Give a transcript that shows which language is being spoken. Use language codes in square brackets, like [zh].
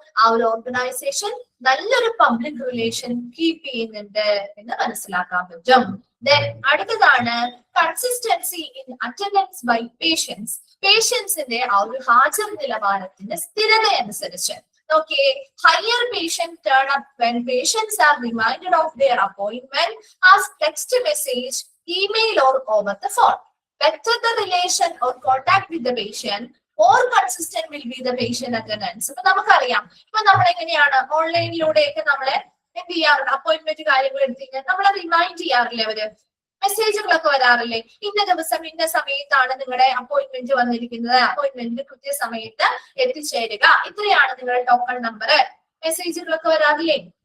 [ml] ആ ഒരു ഓർഗനൈസേഷൻ നല്ലൊരു പബ്ലിക് റിലേഷൻ കീപ്പ് ചെയ്യുന്നുണ്ട് എന്ന് മനസ്സിലാക്കാൻ പറ്റും. അടുത്തതാണ് [en] Consistency in attendance by patients. [ml] പേഷ്യൻസിന്റെ ആ ഒരു ഹാജർ നിലവാരത്തിന്റെ സ്ഥിരത അനുസരിച്ച് നോക്കിയേ. [en] Higher patient turn up when patients are reminded of their appointment as text message, email or over the phone. Better the relation or contact with the patient, more consistent will be the patient attendance. [ml] അപ്പൊ നമുക്കറിയാം, ഇപ്പൊ നമ്മൾ എങ്ങനെയാണ് ഓൺലൈനിലൂടെയൊക്കെ നമ്മളെ എന്ത് ചെയ്യാറുണ്ട്? Appointment കാര്യങ്ങൾ എടുത്തിട്ട് നമ്മളെ റിമൈൻഡ് ചെയ്യാറില്ലേ? അവര് മെസ്സേജുകളൊക്കെ വരാറില്ലേ? ഇന്ന ദിവസം ഇന്ന സമയത്താണ് നിങ്ങളുടെ അപ്പോയിന്റ്മെന്റ് വന്നിരിക്കുന്നത്, അപ്പോയിന്റ്മെന്റ് കൃത്യസമയത്ത് എത്തിച്ചേരുക, ഇത്രയാണ് നിങ്ങളുടെ ടോക്കൺ നമ്പർ, മെസ്സേജുകളൊക്കെ വരാറില്ലേ?